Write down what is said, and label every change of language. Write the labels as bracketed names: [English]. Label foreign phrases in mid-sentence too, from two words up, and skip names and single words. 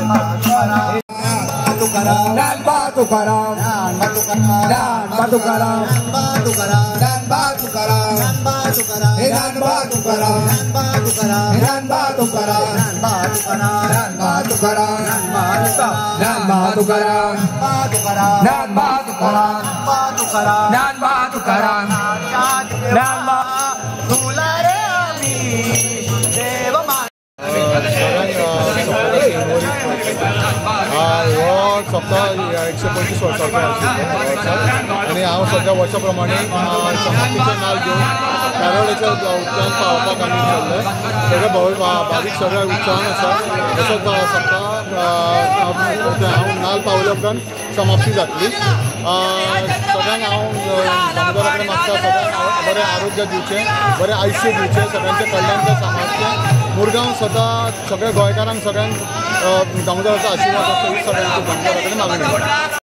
[Marathi] ज्ञानोबा तुकाराम, ज्ञानोबा तुकाराम, ज्ञानोबा तुकाराम, ज्ञानोबा तुकाराम, ज्ञानोबा तुकाराम, ज्ञानोबा तुकाराम, ज्ञानोबा तुकाराम, ज्ञानोबा तुकाराम, ज्ञानोबा तुकाराम, ज्ञानोबा तुलारे आम्ही देव [Konkani] सप्ताह 125 वर्षाचो आनी हांव सद्या वर्षा प्रमाणे समाप्तीचें नाल घेवन कार्यावळीच्या उच्चावन पावपाक आमी चल्ले सगळे भावीक सगळे उत्साहान आसा तसोच सप्ताह हांव नाल पावल्या उपरांत समाप्ती जातली सगळ्यांक हांव दामोदरा कडेन मागता सगळ्यांक बरें आरोग्य दिवचें बरें आयुश्य दिवचें सगळ्यांचें कल्याण सांबाळचें मुरगांव सदां सगळ्या गोंयकारांक सगळ्यांक दामोदराचो आशिर्वाद आसा ही सगळ्यांची दामोदरा कडेन मागणी